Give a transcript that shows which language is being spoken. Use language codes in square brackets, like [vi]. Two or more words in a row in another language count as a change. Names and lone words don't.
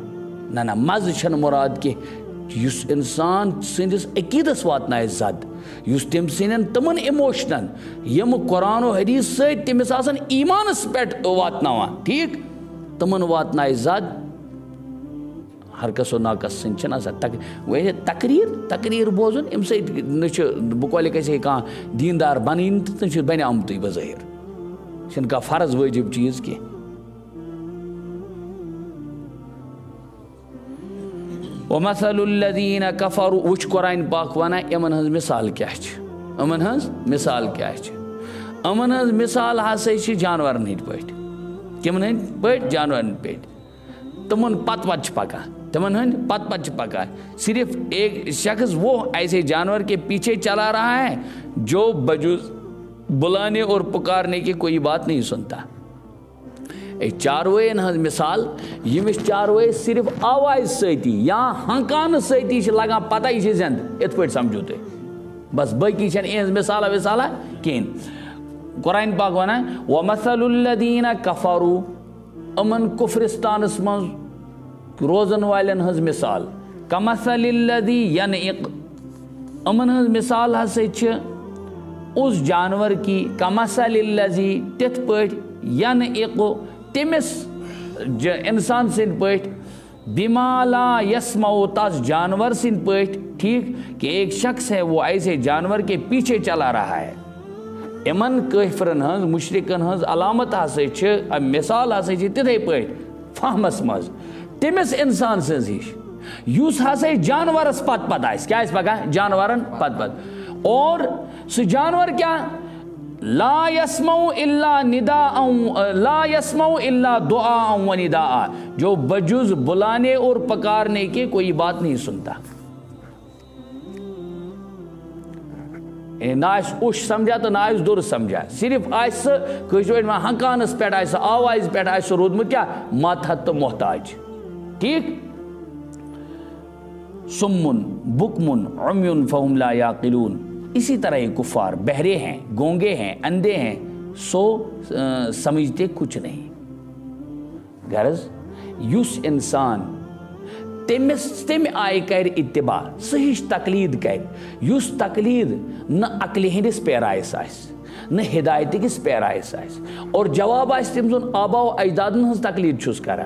[ks] نہ مزٕ چھنہٕ مُراد کینٛہہ یُس انسان سٕنٛدِس عقیٖدس واتنایہِ زد یُس تٔمۍ سٕنٛدٮ۪ن تِمن اِموشنن یِم قرآن و حدیٖث سۭتۍ تٔمِس آسان ایٖمانس پٮ۪ٹھ واتناوان ٹھیٖک تِمن واتنایہِ زد. ہر کس و ناقص سٕنٛدۍ چھِنہٕ آسان تقریٖر بوزُن اَمہِ سۭتۍ نہ چھُ بہٕ کۄلہِ گژھِ ہے کانٛہہ دیٖندار بنٕنۍ تہٕ نہ چھُ بنیٛامتٕے بظٲہِر چھُنہٕ کانٛہہ فرض وٲجِب چیٖز کینٛہہ. [ar] وَمَثَلُ الَّذِينَ كَفَرُوا [ks] وٕچھ قرآن پاک وَنان یِمن ہٕنٛز مِثال کیٛاہ چھِ یِمن ہٕنٛز مِثال کیٛاہ چھِ. یِمن ہٕنٛز مِثال ہسا چھِ جانورن ہٕنٛدۍ پٲٹھۍ کِمن ہٕنٛدۍ پٲٹھۍ جانورن پٲٹھۍ تِمن پتہٕ چھِ پکان تِمن ہٕنٛدۍ پتہٕ چھِ پکان. [ur] صرف ایک شخص وہ ایسے جانور کے پیچھے چلا رہا ہے جو بجز بلانے اور پکارنے کی کوئی بات نہیں سنتا. [ks] چاروٲیَن ہٕنٛز مِثال ییٚمِس چاروٲیِس صرف آوازِ سۭتی یا ہنکانہٕ سۭتی چھِ لگان پتہ یہِ چھِ زِنٛدٕ یِتھ پٲٹھۍ سمجھو تُہۍ بس باقٕے چھنہٕ یِہٕنٛز مِثالہ وِثالہ کِہیٖنۍ. قرآن پاک ونان [ar] وَمَثَلُ الَّذِينَ كَفَرُوا [ks] یِمن کُفرِستانس منٛز روزن والٮ۪ن ہٕنٛز مِثال [ar] کَمَثَلِ الَّذِی یَنعِق [ks] یِمن ہٕنٛز مِثال ہسا چھِ [ur] اُس جانور کی [ar] کَمَثَلِ الَّذِی [ks] تِتھ پٲٹھۍ یَنعِق تٔمِس انسان سٕنٛدۍ پٲٹھۍ [ar] بِما لا یسمعُ [ks] تس جانور سٕنٛدۍ پٲٹھۍ ٹھیٖک [ur] کہ ایک شخص ہے وہ ایسے جانور کے پیچھے چلا رہا ہے. [ks] یِمن کٲفرن ہٕنٛز مُشرِکن ہٕنٛز علامت ہسا چھِ مِثال ہسا چھِ تِتھے پٲٹھۍ فہمس منٛز تٔمِس انسان سٕنٛز ہِش یُس ہسا جانورس پتہٕ آسہِ کیٛاہ آسہِ پکان جانورن پتہٕ اور سُہ جانور کیٛاہ [ar] لا يسمعُ الا نداء لا يسمعُ الا دعاء و نداء [ur] جو بجز بلانے اور پکارنے کے کوئی بات نہیں سنتا. [ks] نہ آسہِ اوٚش سمجھا تہٕ نہ آسہِ دُر سمجھا صرف آسہِ سُہ کٲشِر پٲٹھۍ وَنان ہنکانس پٮ۪ٹھ آسہِ سُہ آوازِ پٮ۪ٹھ آسہِ سُہ روٗدمُت کیٛاہ ماتحت تہٕ محتاج ٹھیٖک. [ar] سُمُن بُکمُن عُمیُن فہم لا یعقلون [ur] اسی طرح یہ کفار بہرے ہیں گونگے ہیں اندھے ہیں سو سمجھتے کچھ نہیں. [ks] غرض یُس انسان تمہِ آیہِ کرِ اتباع سُہ ہِش تقلیٖد کرِ یُس تقلیٖد نہ عقلہِ ہٕنٛدِس پیرایس آسہِ نہ ہدایتہِ کِس پیرایس آسہِ اور جواب آسہِ تٔمۍ سُنٛد آبا و اجدادن ہٕنٛز تقلیٖد چھُس کران.